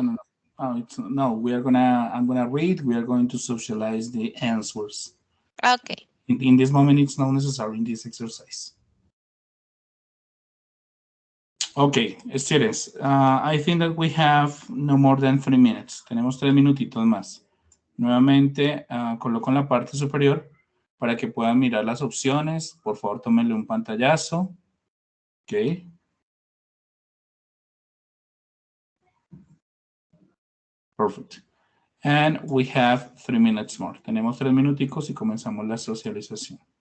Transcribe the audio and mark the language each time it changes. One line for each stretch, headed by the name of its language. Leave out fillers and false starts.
English: no, no. Oh, it's no. We are gonna. I'm gonna read. We are going to socialize the answers. Okay. In this moment, it's not necessary in this exercise. Okay, students. I think that we have no more than 3 minutes.
Spanish: Tenemos 3 minutitos más. Nuevamente, coloco en la parte superior para que puedan mirar las opciones. Por favor, tómenle un pantallazo. Ok.
English: Perfect. And we have 3 minutes more.
Spanish: Tenemos 3 minuticos y comenzamos la socialización.